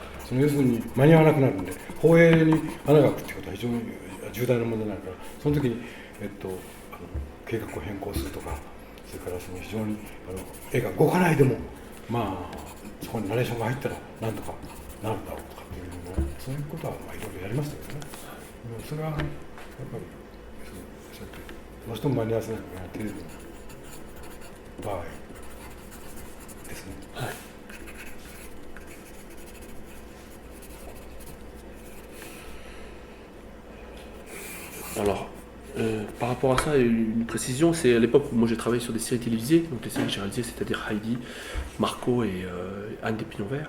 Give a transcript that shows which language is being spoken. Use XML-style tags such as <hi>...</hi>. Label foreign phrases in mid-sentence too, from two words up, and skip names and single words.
<ja>要するに間に合わなくなるんで放映に穴が開くっていうことは非常に重大な問題になるから、その時に、計画を変更するとか、それから非常に絵が動かないでもまあそこにナレーションが入ったらなんとかなるだろうとかっていうのをそういうことはまあいろいろやりましたけどね。でもそれはやっぱりそうやってどうしても間に合わせなきゃいけないテレビの場合ですね。</ja> <fr>はい。Alors, par rapport à ça, une précision, c'est à l'époque où moi j'ai travaillé sur des séries télévisées, donc les séries que j'ai réalisées, c'est-à-dire Heidi, Marco et Anne des Pignons Verts.</fr>